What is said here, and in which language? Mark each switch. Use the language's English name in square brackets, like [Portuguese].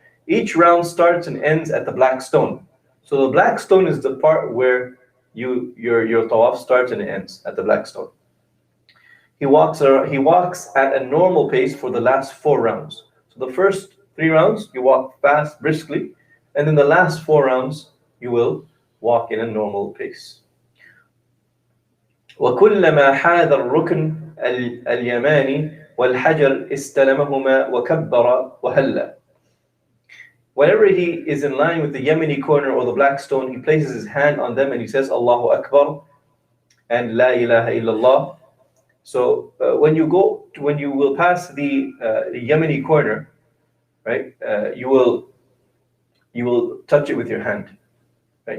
[English] Each round starts and ends at the black stone. So the black stone is the part where your tawaf starts and ends, at the black stone. He walks at a normal pace for the last 4 rounds. So the first 3 rounds you walk fast, briskly, and then the last 4 rounds you will walk in a normal pace. [Arabic] وكلما حاذ الركن اليماني والحجر استلمهما وكبر وهلّ. [English] Whenever he is in line with the Yemeni corner or the black stone, he places his hand on them and he says Allahu Akbar and La ilaha illallah. So when you will pass the Yemeni corner, right? You will touch it with your hand, right?